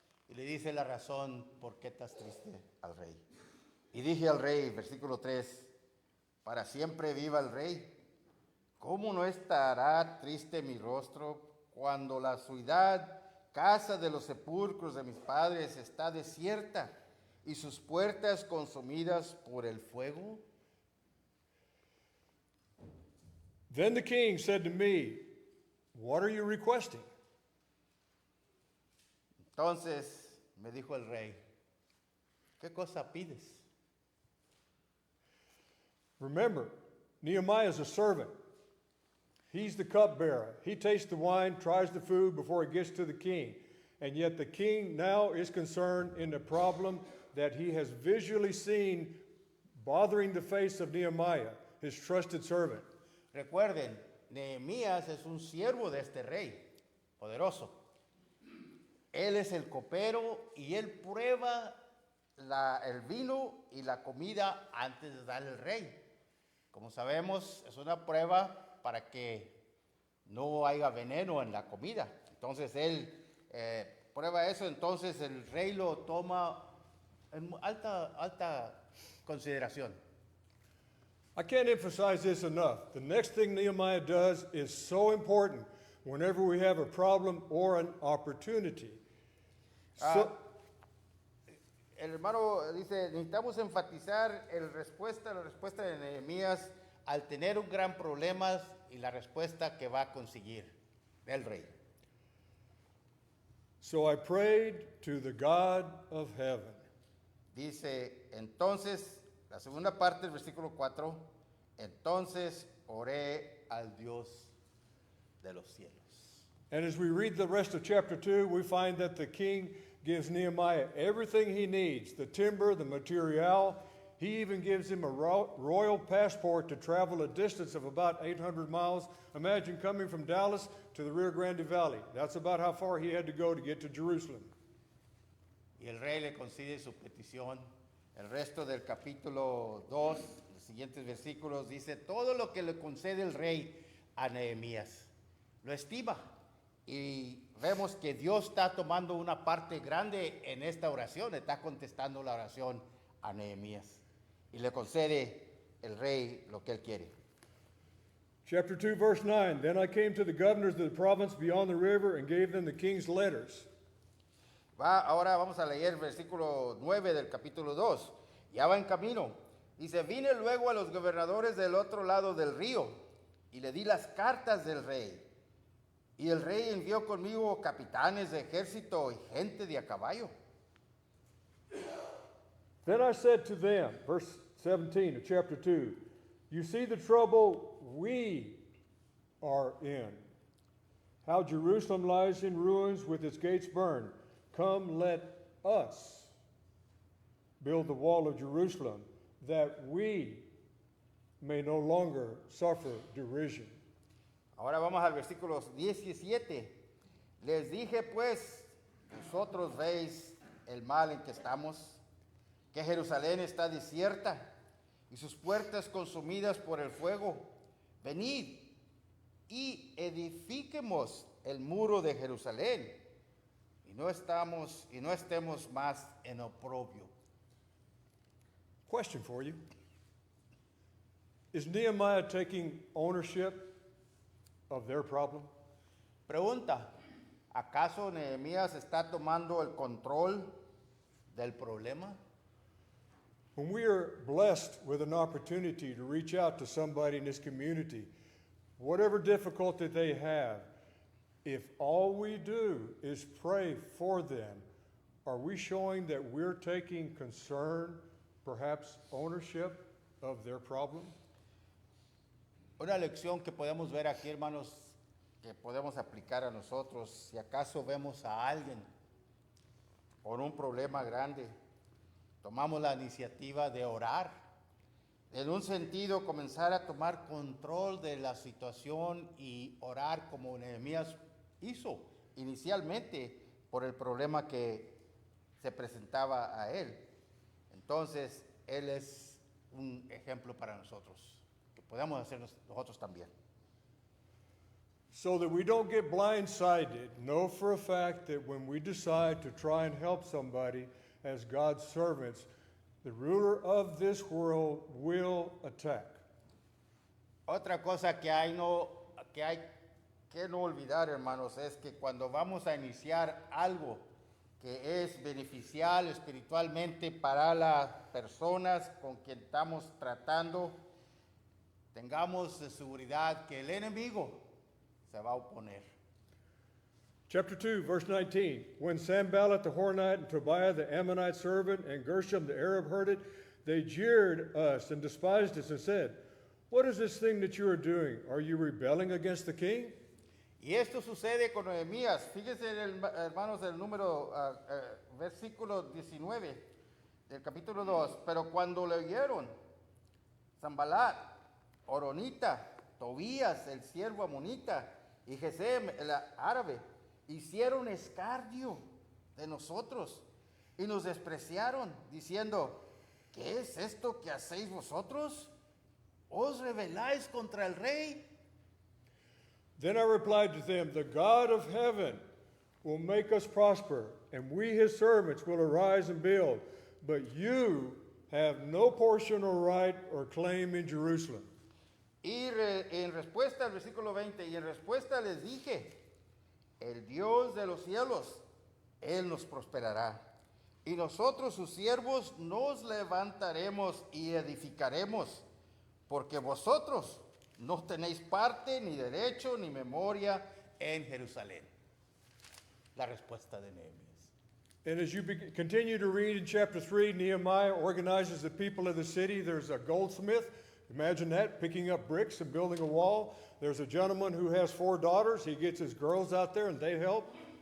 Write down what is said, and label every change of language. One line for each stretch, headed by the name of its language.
Spanish: Y le dice la razón por qué estás triste al rey. Y dije al rey, versículo 3, para siempre viva el rey. ¿Cómo no estará triste mi rostro cuando la ciudad, casa de los sepulcros de mis padres, está desierta y sus puertas consumidas por el fuego?
English: Then the king said to me, what are you requesting?
Spanish: Entonces me dijo el rey, ¿qué cosa pides?
English: Remember, Nehemiah is a servant. He's the cupbearer. He tastes the wine, tries the food before it gets to the king. And yet the king now is concerned in the problem that he has visually seen bothering the face of Nehemiah, his trusted servant.
Spanish: Recuerden, Nehemías es un siervo de este rey poderoso. Él es el copero y él prueba el vino y la comida antes de darle al rey. Como sabemos, es una prueba para que no haya veneno en la comida. Entonces él prueba eso, entonces el rey lo toma en alta consideración.
English: I can't emphasize this enough. The next thing Nehemiah does is so important whenever we have a problem or an opportunity.
Spanish: el hermano dice, necesitamos enfatizar la respuesta de Nehemías al tener un gran problema y la respuesta que va a conseguir el rey.
English: So I prayed to the God of heaven.
Spanish: Dice, entonces, la segunda parte del versículo 4, entonces oré al Dios de los cielos.
English: And as we read the rest of chapter 2, we find that the king gives Nehemiah everything he needs, the timber, the material. He even gives him a royal passport to travel a distance of about 800 miles. Imagine coming from Dallas to the Rio Grande Valley. That's about how far he had to go to get to Jerusalem.
Spanish: Y el rey le concede su petición. El resto del capítulo 2, los siguientes versículos, dice todo lo que le concede el rey a Nehemías. Lo estima. Y vemos que Dios está tomando una parte grande en esta oración, está contestando la oración a Nehemías. Y le concede el rey lo que él quiere.
English: Chapter 2, verse 9. Then I came to the governors of the province beyond the river and gave them the king's letters.
Spanish: Ahora vamos a leer el versículo 9 del capítulo 2. Ya va en camino. Dice, vine luego a los gobernadores del otro lado del río y le di las cartas del rey. Y el rey envió conmigo capitanes de ejército y gente de a caballo.
English: Then I said to them, verse 17 of chapter 2, you see the trouble we are in, how Jerusalem lies in ruins with its gates burned. Come, let us build the wall of Jerusalem, that we may no longer suffer derision.
Spanish: Ahora vamos al versículo 17. Les dije pues, vosotros veis el mal en que estamos, que Jerusalén está desierta y sus puertas consumidas por el fuego. Venid y edifiquemos el muro de Jerusalén y no estemos más en oprobio.
English: Question for you. Is Nehemiah taking ownership of their problem?
Spanish: Pregunta, ¿acaso Nehemías está tomando el control del problema?
English: When we are blessed with an opportunity to reach out to somebody in this community, whatever difficulty they have, if all we do is pray for them, are we showing that we're taking concern, perhaps ownership of their problem?
Spanish: Una lección que podemos ver aquí, hermanos, que podemos aplicar a nosotros, si acaso vemos a alguien con un problema grande, tomamos la iniciativa de orar, en un sentido comenzar a tomar control de la situación y orar como Nehemías hizo inicialmente por el problema que se presentaba a él. Entonces, él es un ejemplo para nosotros, que podamos hacer nosotros también.
English: So that we don't get blindsided, know for a fact that when we decide to try and help somebody as God's servants, the ruler of this world will attack.
Spanish: Otra cosa que hay que no olvidar, hermanos, es que cuando vamos a iniciar algo que es beneficial espiritualmente para las personas con quien estamos tratando, tengamos seguridad que el enemigo se va a oponer.
English: Chapter 2, verse 19. When Sanballat the Horonite and Tobiah the Ammonite servant and Gershom the Arab heard it, they jeered us and despised us and said, what is this thing that you are doing? Are you rebelling against the king?
Spanish: Y esto sucede con Nehemías. Fíjense, hermanos, el número, versículo 19 del capítulo 2. Pero cuando le oyeron, Sanballat, Horonita, Tobías, el siervo amonita, y Gesem, el árabe, hicieron escarnio de nosotros y nos despreciaron, diciendo, ¿qué es esto que hacéis vosotros? ¿Os rebeláis contra el rey?
English: Then I replied to them, the God of heaven will make us prosper, and we his servants will arise and build, but you have no portion or right or claim in Jerusalem.
Spanish: Y en respuesta al versículo 20, y en respuesta les dije, el Dios de los cielos, Él nos prosperará. y nosotros sus siervos nos levantaremos y edificaremos, porque vosotros no tenéis parte, ni derecho, ni memoria en Jerusalén. La respuesta de Nehemías.
English: And as you continue to read in chapter 3, Nehemiah organizes the people of the city. There's a goldsmith, imagine that, picking up bricks and building a wall. There's a gentleman who has 4 daughters. He gets his girls out there and they help.